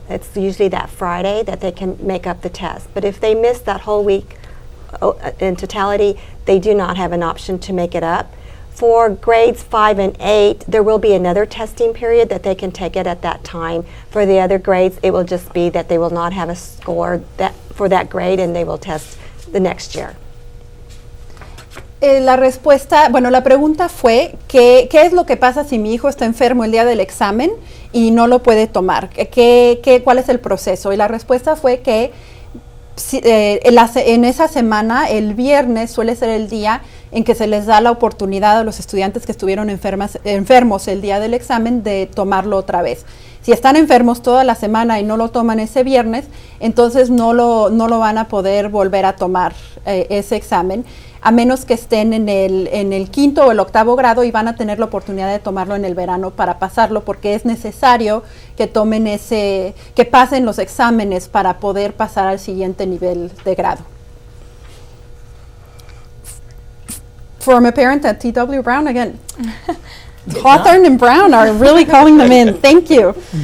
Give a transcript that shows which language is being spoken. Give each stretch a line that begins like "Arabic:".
English: It's usually that Friday that they can make up the test. But if they miss that whole week in totality, they do not have an option to make it up. For grades 5 and 8, there will be another testing period that they can take it at that time. For the other grades, it will just be that they will not have a score for that grade and they will test the next year.
Spanish: La respuesta, bueno, la pregunta fue, ¿qué es lo que pasa si mi hijo está enfermo el día del examen y no lo puede tomar? ¿Cuál es el proceso? Y la respuesta fue que en esa semana, el viernes suele ser el día en que se les da la oportunidad a los estudiantes que estuvieron enfermos el día del examen de tomarlo otra vez. Si están enfermos toda la semana y no lo toman ese viernes, entonces no lo van a poder volver a tomar ese examen, a menos que estén en el 5º o el 8º grado y van a tener la oportunidad de tomarlo en el verano para pasarlo, porque es necesario que que pasen los exámenes para poder pasar al siguiente nivel de grado.
English: From a parent at T.W. Brown, again, Hawthorne and Brown are really calling them in. Thank you.